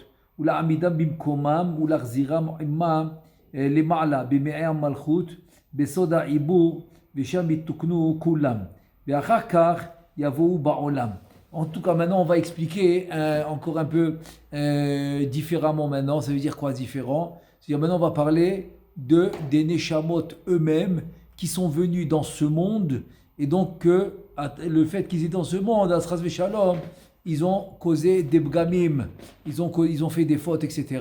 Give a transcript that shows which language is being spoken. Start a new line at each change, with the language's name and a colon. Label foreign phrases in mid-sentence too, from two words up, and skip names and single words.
Hebrew: ולעמידם במקומם ולהחזירם עמם למעלה במעי המלכות בסוד העיבור ושם יתוקנו כולם ואחר כך יבואו בעולם.
French: En tout cas maintenant on va expliquer encore un peu différemment maintenant. Ça veut dire quoi différent? C'est-à-dire maintenant on va parler des neshamot eux-mêmes qui sont venus dans ce monde et donc le fait qu'ils étaient dans ce monde,
Hebrew: חס ושלום,
French: ils ont causé des bgamim, ils ont fait des fautes, etc.